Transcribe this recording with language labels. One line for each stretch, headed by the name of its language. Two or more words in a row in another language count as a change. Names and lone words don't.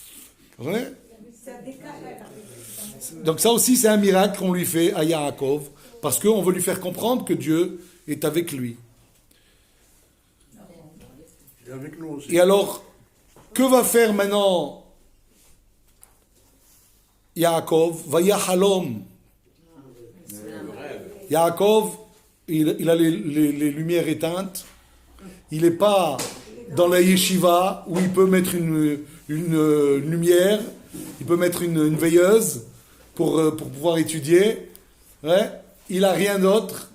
French: Donc ça aussi, c'est un miracle qu'on lui fait à Yaakov Parce qu'on veut lui faire comprendre que Dieu est avec lui. Il est avec nous aussi. Et alors, que va faire maintenant Yaakov?
Hebrew: ויחלום.
French: Yaakov, il a les lumières éteintes. Il n'est pas dans la yeshiva où il peut mettre une lumière, il peut mettre une veilleuse pour pouvoir étudier. Ouais. Il n'a rien d'autre.